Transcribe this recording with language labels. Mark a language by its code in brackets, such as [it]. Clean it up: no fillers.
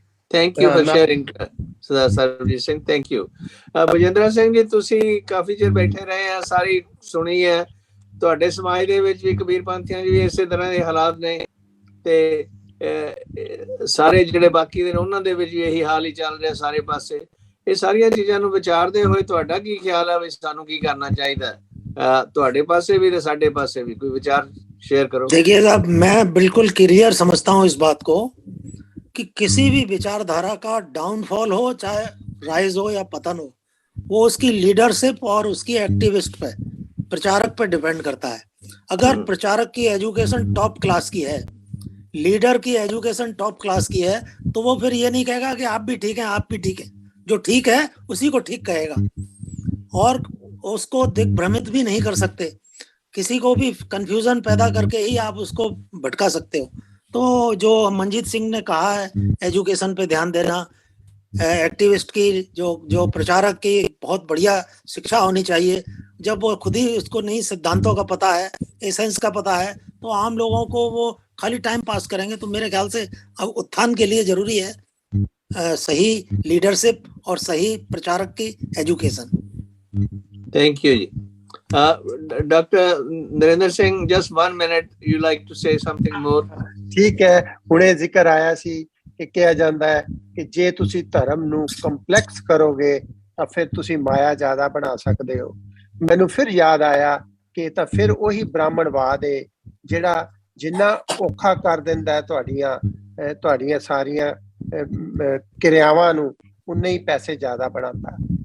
[en] thank you for sharing [pa] Sardar Sarabjit Singh. Thank you. Bajinder Singh ji ਤੁਸੀਂ ਕਾਫੀ ਚਿਰ ਬੈਠੇ ਰਹੇ ਆ, ਸਾਰੀ ਸੁਣੀ ਹੈ। ਤੁਹਾਡੇ ਸਮਾਜ ਦੇ ਵਿੱਚ ਵੀ ਕਬੀਰ ਪੰਥੀਆਂ 'ਚ ਵੀ ਇਸੇ ਤਰ੍ਹਾਂ ਦੇ ਹਾਲਾਤ ਨੇ ਤੇ ਸਾਰੇ ਜਿਹੜੇ ਬਾਕੀ ਦੇ ਨੇ ਉਹਨਾਂ ਦੇ ਵਿੱਚ ਵੀ ਇਹੀ ਹਾਲ ਹੀ ਚੱਲ ਰਿਹਾ ਸਾਰੇ ਪਾਸੇ। ਇਹ ਸਾਰੀਆਂ ਚੀਜ਼ਾਂ ਨੂੰ ਵਿਚਾਰਦੇ ਹੋਏ ਤੁਹਾਡਾ ਕੀ ਖਿਆਲ ਹੈ ਵੀ ਸਾਨੂੰ ਕੀ [hi] करना चाहिए? [pa] ਤੁਹਾਡੇ ਪਾਸੇ भी ਤੇ ਸਾਡੇ ਪਾਸੇ भी [hi] कोई विचार शेयर करो। देखिए साहब, मैं बिल्कुल क्लियर समझता हूँ इस बात को कि किसी भी विचारधारा का डाउनफॉल हो, चाहे राइज हो या पतन हो, वो उसकी लीडरशिप और उसकी एक्टिविस्ट पे, प्रचारक पे डिपेंड करता है। अगर प्रचारक की एजुकेशन टॉप क्लास की है, लीडर की एजुकेशन टॉप क्लास की है, तो वो फिर ये नहीं कहेगा कि आप भी ठीक हैं, आप भी ठीक हैं। जो ठीक है उसी को ठीक कहेगा और उसको दिग्भ्रमित भी नहीं कर सकते। किसी को भी कंफ्यूजन पैदा करके ही आप उसको भटका सकते हो। तो जो मंजीत सिंह ने कहा है एजुकेशन पे ध्यान देना, एक्टिविस्ट की, जो प्रचारक की बहुत बढ़िया शिक्षा होनी चाहिए। जब वो खुद ही उसको नहीं सिद्धांतों का पता है, एसेंस का पता है, तो आम लोगों को वो खाली टाइम पास करेंगे। तो मेरे ख्याल से अब उत्थान के लिए जरूरी है सही लीडरशिप और सही प्रचारक की education. [en] Thank you ji. Dr. Narendra Singh, just 1 minute, you like to say something more? [pa] ਠੀਕ ਹੈ, ਹੁਣੇ ਜ਼ਿਕਰ ਆਇਆ ਸੀ ਕਿ ਕਿਹਾ ਜਾਂਦਾ ਹੈ ਕਿ ਜੇ ਤੁਸੀਂ ਧਰਮ ਨੂੰ ਕੰਪਲੈਕਸ ਕਰੋਗੇ ਤਾਂ ਫਿਰ ਤੁਸੀਂ ਮਾਇਆ ਜ਼ਿਆਦਾ ਬਣਾ ਸਕਦੇ ਹੋ। ਮੈਨੂੰ ਫਿਰ ਯਾਦ ਆਇਆ ਕਿ ਤਾਂ ਫਿਰ ਉਹੀ ਬ੍ਰਾਹਮਣਵਾਦ ਹੈ ਜਿਹੜਾ ਜਿੰਨਾ ਔਖਾ ਕਰ ਦਿੰਦਾ ਹੈ ਤੁਹਾਡੀਆਂ ਸਾਰੀਆਂ ਕਿਰਿਆਵਾਂ ਨੂੰ, ਉਨੇ ਹੀ ਪੈਸੇ ਜ਼ਿਆਦਾ ਬਣਾਉਂਦਾ।